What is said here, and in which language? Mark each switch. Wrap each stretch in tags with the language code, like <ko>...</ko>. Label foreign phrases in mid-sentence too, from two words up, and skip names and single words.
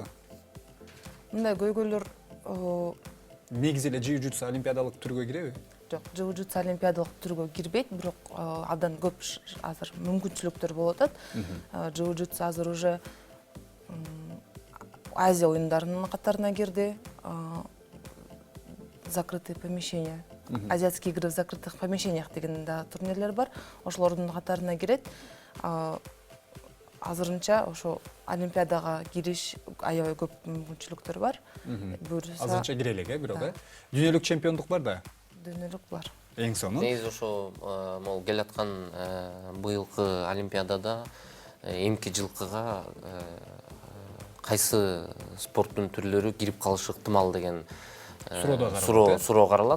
<ky>Мындай көйгөйлөр Негизи эле джиу-джитсу олимпиадалык түргө киреби? жок, джиу-джитсу олимпиадалык түргө кирбейт, бирок абдан көп азыр мүмкүнчүлүктөр болуп атат. Джиу-джитсу азыр уже Азия оюндарынын катарына кирди.</ky> <ru>Закрытые помещения. Азиатские игры в закрытых помещениях</ru> <ky>деген да турнирлер бар. Ошолордун катарына кирет. Азырынча ошо олимпиадага кириш аябай көп мүмкүнчүлүктөр бар. Азырынча кире элек, бирок дүйнөлүк чемпиондук бар да? Дүйнөлүк бар. Эң сонун. Негизи ошо могу келаткан быйылкы олимпиадада эмки жылкыга кайсы спорттун түрлөрү кирип калышы ыктымал деген суроо каралат.</ky>